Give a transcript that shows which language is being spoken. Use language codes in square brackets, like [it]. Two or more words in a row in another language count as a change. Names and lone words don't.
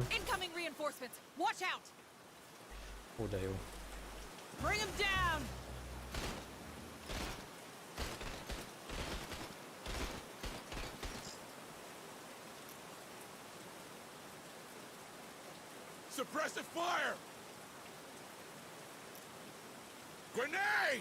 [en] Incoming reinforcements. Watch out. [hu] Ó, de jó. [en] Bring them down. Suppressive fire! Grenade!